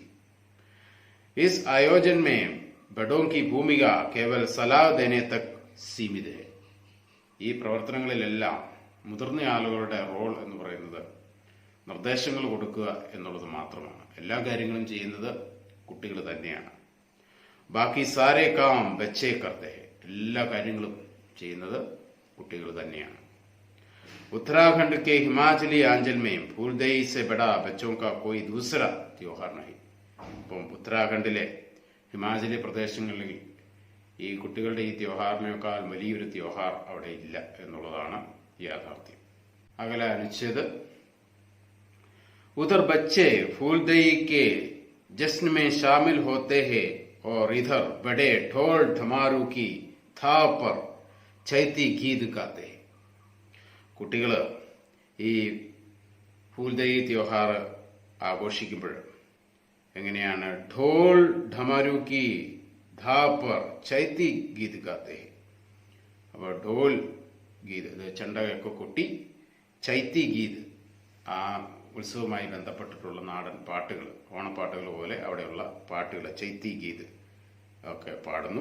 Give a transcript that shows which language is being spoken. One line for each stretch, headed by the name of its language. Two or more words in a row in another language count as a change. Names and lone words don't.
Hindi: इस आयोजन में बड़ों की भूमिका केवल सलाह देने तक सीमित है.
Malayalam: ഈ പ്രവർത്തനങ്ങളിലെല്ലാം മുതിർന്ന ആളുകളുടെ റോൾ എന്ന് പറയുന്നത് നിർദ്ദേശങ്ങൾ കൊടുക്കുക എന്നുള്ളത് മാത്രമാണ്. എല്ലാ കാര്യങ്ങളും ചെയ്യുന്നത് കുട്ടികൾ തന്നെയാണ്.
Hindi: बाकी सारे काम बच्चे करते.
Malayalam: എല്ലാ കാര്യങ്ങളും ചെയ്യുന്നത് കുട്ടികൾ തന്നെയാണ്.
Hindi: उत्तराखंड के हिमाचली आंचल में फूलदेई से बड़ा बच्चों का कोई दूसरा त्योहार नहीं.
Malayalam: അപ്പം ഉത്തരാഖണ്ഡിലെ ഹിമാചലി പ്രദേശങ്ങളിൽ ഈ കുട്ടികളുടെ ഈ ത്യോഹാറിനേക്കാൾ വലിയൊരു ത്യോഹാർ അവിടെ ഇല്ല എന്നുള്ളതാണ് യാഥാർത്ഥ്യം.
Hindi: अगला अनुच्छेद उधर बच्चे फूलदेई के जश्न में शामिल होते हैं और इधर बड़े ढोल ढमारू की थाप पर चैती गीत गाते हैं.
Malayalam: കുട്ടികൾ ഈ
Hindi: फूलदेई त्योहार
Malayalam: ആഘോഷിക്കുമ്പോൾ എങ്ങനെയാണ്
Hindi: ढोल ढमारू की थाप पर चैती गीत गाते.
Malayalam: അപ്പോൾ
Hindi: ढोल गीत,
Malayalam: ചെണ്ടയൊക്കെ കൊട്ടി
Hindi: चैती गीत,
Malayalam: ആ ഉത്സവവുമായി ബന്ധപ്പെട്ടിട്ടുള്ള നാടൻ പാട്ടുകൾ, ഓണപ്പാട്ടുകൾ പോലെ അവിടെയുള്ള പാട്ടുകൾ
Hindi: चैती गीत
Malayalam: ഒക്കെ പാടുന്നു.